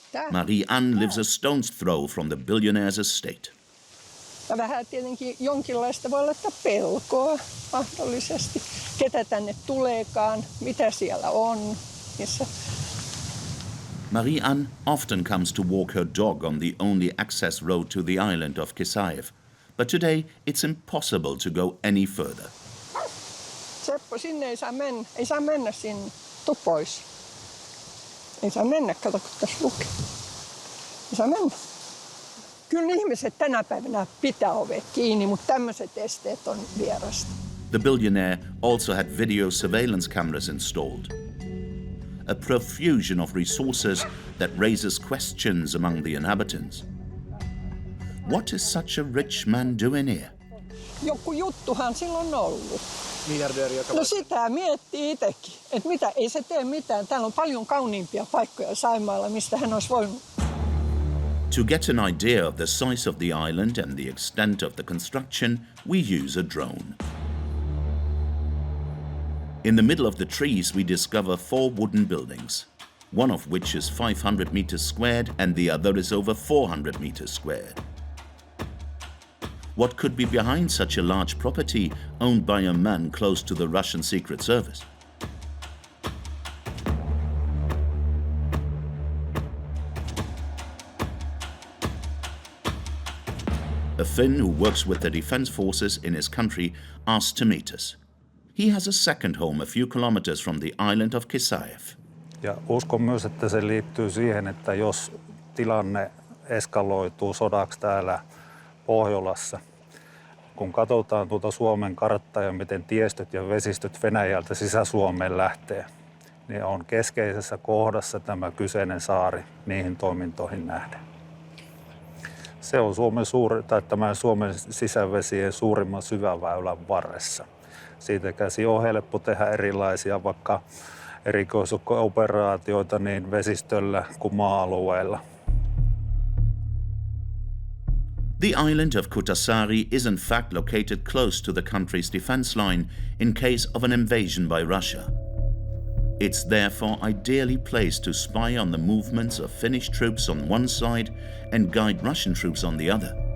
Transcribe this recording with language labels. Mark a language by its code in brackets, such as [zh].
[en] Marie-Anne lives a stone's throw from the billionaire's estate. [fi] Vähän tietenkin jonkinlaista voi olla pelkoa mahdollisesti, ketä tänne tuleekaan, mitä siellä on. Missä. [en] Marie-Anne often comes to walk her dog on the only access road to the island of Kezaev, but today it's impossible to go any further. [fi] Seppo, sinne ei saa mennä. Ei saa mennä sinne. Tuu pois. Ei saa mennä, kato kun tässä lukee. Ei saa mennä. Kyllä ihmiset tänä päivänä pitää ovet kiinni, mutta tämmöiset esteet on vierasta. [en] The billionaire also had video surveillance cameras installed. A profusion of resources that raises questions among the inhabitants. What is such a rich man doing here? [fi] Joku juttuhan silloin on ollut. No sitä miettii itsekin, että mitä, ei se tee mitään. Täällä on paljon kauniimpia paikkoja Saimaalla, mistä hän olisi voinut. [en] To get an idea of the size of the island and the extent of the construction, we use a drone. In the middle of the trees, we discover 4 wooden buildings, one of which is 500 meters squared and the other is over 400 meters squared. What could be behind such a large property owned by a man close to the Russian Secret Service? A Finn who works with the defense forces in his country asked to meet us. He has a second home a few kilometers from the island of Kisaev. [fi] Ja uskon myös, että se liittyy siihen, että jos tilanne eskaloituu sodaksi täällä Pohjolassa, kun katsotaan tuota Suomen karttaa ja miten tiestöt ja vesistöt Venäjältä Sisä-Suomeen lähtee, niin on keskeisessä kohdassa tämä kyseinen saari niihin toimintoihin nähden. Se on tämän Suomen sisävesien suurimman syväväylän varressa. Siitä käsi on helppo tehdä erilaisia vaikka erikoisoperaatioita niin vesistöllä kuin maa-alueella. [en] The island of Kutasari is in fact located close to the country's defense line in case of an invasion by Russia. It's therefore ideally placed to spy on the movements of Finnish troops on one side and guide Russian troops on the other.